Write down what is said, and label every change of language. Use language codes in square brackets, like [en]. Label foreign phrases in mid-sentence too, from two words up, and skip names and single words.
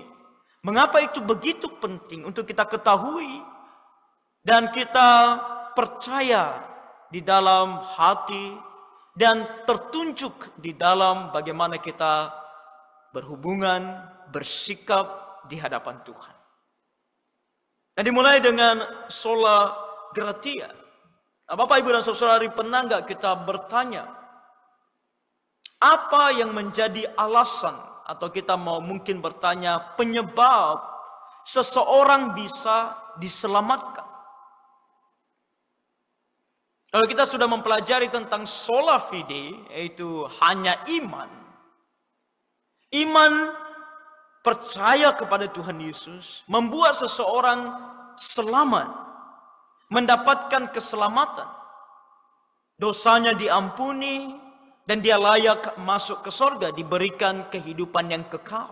[id] Mengapa itu begitu penting untuk kita ketahui dan kita percaya di dalam hati dan tertunjuk di dalam bagaimana kita berhubungan, bersikap di hadapan Tuhan. Dan dimulai dengan [la] sola gratia. [id] Nah, Bapak, Ibu, dan Saudara, pernah nggak kita bertanya, apa yang menjadi alasan, atau kita mau mungkin bertanya penyebab seseorang bisa diselamatkan? Kalau kita sudah mempelajari tentang [la] sola fide, [id] yaitu hanya iman. Iman percaya kepada Tuhan Yesus membuat seseorang selamat, mendapatkan keselamatan. Dosanya diampuni dan dia layak masuk ke surga, diberikan kehidupan yang kekal.